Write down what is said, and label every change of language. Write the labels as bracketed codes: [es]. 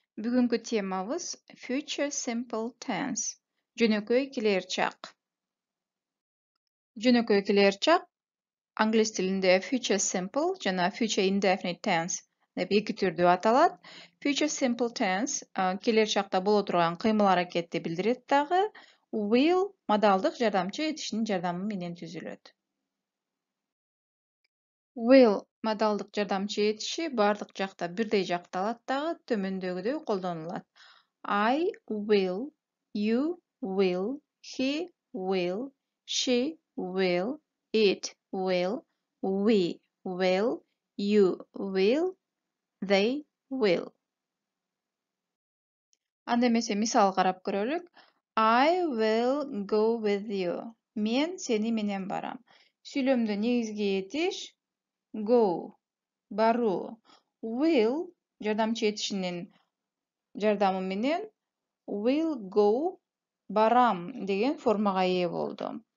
[ky] Бүгүнкү темабыз Future Simple Tense. Жөнөкөй келээрчак. Жөнөкөй келээрчак англис тилинде Future Simple жана Future Indefinite Tense деп эки түрдүү аталат. Future Simple Tense келээрчакта боло турган кыймыл-аракетти билдирет дагы. Will модалдык жардамчы этиштин жардамы менен түзүлөт. Will модалдык жардамчы этиши бардык жакта бирдей жакталат дагы төмөндөгүдөй колдонулат. [en] I will, you will, he will, she will, it will, we will, you will, they will. [ky] Анда эмесе мисал карап көрөлүк. [en] I will go with you. [ky] Мен сени менен барам. Сүйлөмдө негизги этиш go, баруу. Will жардамчы этишинин жардамы менен will go, барам деген формага ээ болду.